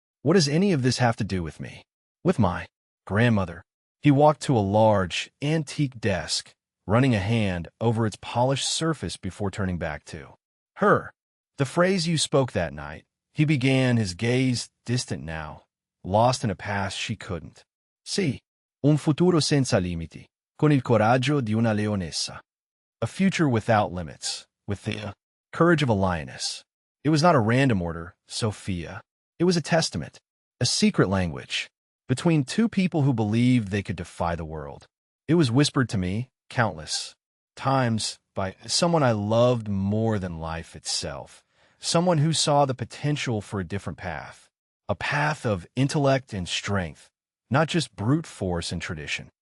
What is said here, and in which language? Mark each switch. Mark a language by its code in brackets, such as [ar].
[en] What does any of this have to do with me? With my grandmother? He walked to a large, antique desk, running a hand over its polished surface before turning back to her. The phrase you spoke that night, he began, his gaze distant now, lost in a past she couldn't see. [it] Un futuro senza limiti, con il coraggio di una leonessa. [en] A future without limits, with the courage of a lioness. It was not a random order, Sophia. It was a testament, a secret language, between two people who believed they could defy the world. It was whispered to me countless times by someone I loved more than life itself, someone who saw the potential for a different path, a path of intellect and strength, not just brute force and tradition.